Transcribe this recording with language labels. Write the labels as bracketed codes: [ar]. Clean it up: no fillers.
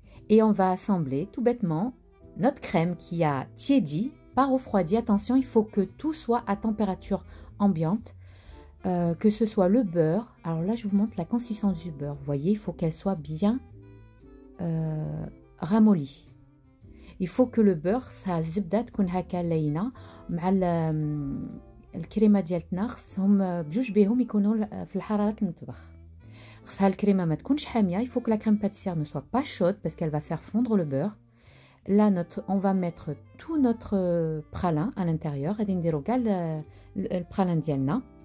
[fr] Et on va assembler tout bêtement notre crème qui a tiédi, pas refroidi. Attention, il faut que tout soit à température ambiante, que ce soit le beurre. Alors là, je vous montre la consistance du beurre. Vous voyez, il faut qu'elle soit bien ramollie. Il faut que le beurre, [ar] ça zibda تكون هكا لينة مع الكريمة ديالتنا خصهم بجوج بيهم يكونوا في الحرارة المطبخ. خصها الكريمة ما تكونش حامية. [fr] Il faut que la crème pâtissière ne soit pas chaude parce qu'elle va faire fondre le beurre. Là, on va mettre tout notre pralin à l'intérieur. [ar] غادي نديرو كاع البرالين ديالنا.